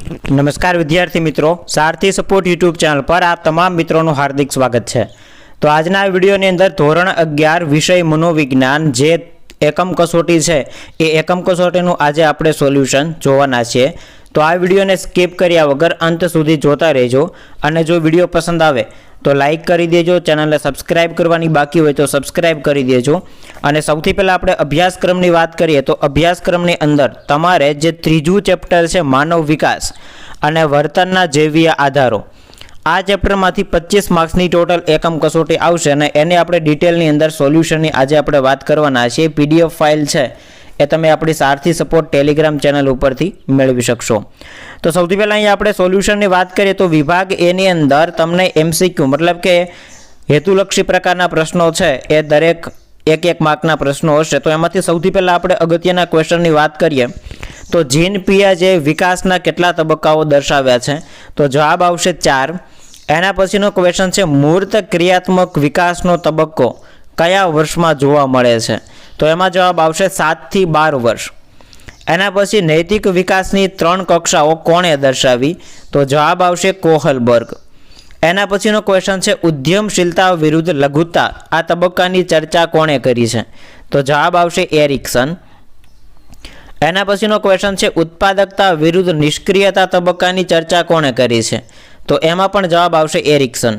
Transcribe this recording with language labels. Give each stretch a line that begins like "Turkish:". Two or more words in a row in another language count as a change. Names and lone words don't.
Hindi: नमस्कार विद्यार्थी मित्रों, सारथी सपोर्ट यूट्यूब चैनल पर आप तमाम मित्रों નું हार्दिक स्वागत है।
Gujarati: तो આજના વિડીયોની અંદર ધોરણ 11 વિષય મનોવિજ્ઞાન જે એકમ કસોટી છે એ એકમ કસોટીનું આજે આપણે સોલ્યુશન જોવાના છે। તો આ વિડીયોને સ્કીપ કર્યા વગર અંત સુધી જોતા રહેજો અને જો વિડીયો પસંદ આવે તો લાઈક કર દીજો, ચેનલ ને સબ્સ્ક્રાઇબ કરવાની બાકી હો તો સબ્સ્ક્રાઇબ કર દીજો। અને સૌથી પહેલા આપણે અભ્યાસક્રમની બાત કરીએ તો અભ્યાસક્રમની અંદર તમારે જે ત્રીજુ ચેપ્ટર છે માનવ વિકાસ અને વર્તનના જૈવીય આધારો, આ ચેપ્ટર માંથી 25 માર્ક્સની ટોટલ એકમ કસોટી આવશે અને એને આપણે ડિટેલની અંદર સોલ્યુશનની આજે આપણે વાત કરવાના છે।
English: PDF file
Gujarati: છે એ તમે આપણી સારથી સપોર્ટ ટેલિગ્રામ ચેનલ ઉપરથી મેળવી શકશો। તો સૌથી પહેલા અહીં આપણે સોલ્યુશનની વાત કરીએ તો વિભાગ એ ની અંદર તમને એમસીક્યુ મતલબ કે હેતુલક્ષી પ્રકારના પ્રશ્નો છે એ દરેક એક એક માર્કના પ્રશ્નો હશે। તો એમાંથી સૌથી પહેલા આપણે અગત્યના ક્વેશ્ચનની વાત કરીએ તો જીન પિયાજે વિકાસના કેટલા તબક્કાઓ દર્શાવ્યા છે તો જવાબ આવશે 4। એના પછીનો ક્વેશ્ચન છે મૂર્ત ક્રિયાત્મક વિકાસનો તબક્કો કયા વર્ષમાં જોવા મળે છે તો એમાં જવાબ આવશે 7 થી 12 વર્ષ। એના પછી નૈતિક વિકાસની 3 કક્ષાઓ કોણે દર્શાવી તો જવાબ આવશે કોહલબર્ગ। એના પછીનો ક્વેશ્ચન છે ઉદ્યમશીલતા વિરુદ્ધ લઘુતા આ તબક્કાની ચર્ચા કોણે કરી છે તો જવાબ આવશે એરિક્સન। એના પછીનો ક્વેશ્ચન છે ઉત્પાદકતા વિરુદ્ધ નિષ્ક્રિયતા તબક્કાની ચર્ચા કોણે કરી છે તો એમાં પણ જવાબ આવશે એરિક્સન।